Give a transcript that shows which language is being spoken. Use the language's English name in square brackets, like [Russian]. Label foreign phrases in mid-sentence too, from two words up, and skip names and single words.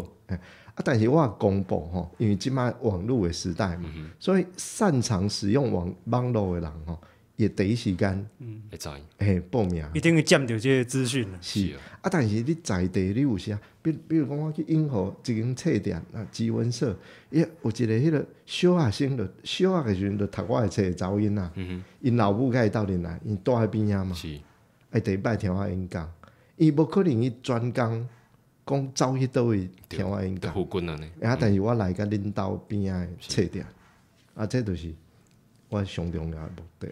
[Min Nan Chinese] 但是我公布吼，因为即摆网络的时代嘛，所以擅长使用网络的人吼，也第一时间会知报名。一定会占到这个资讯啦。是但是你在地你有啥？比如讲我去永和一间册店资文社，有一个迄个小学生小学的时阵就读我的册查某囡仔，因老母甲伊斗阵来，因住喺边仔嘛，第一摆听我演讲，伊无可能伊专工。讲走去倒位听我演讲，但是我来甲恁兜边仔的册店，这就是我上重要的目的。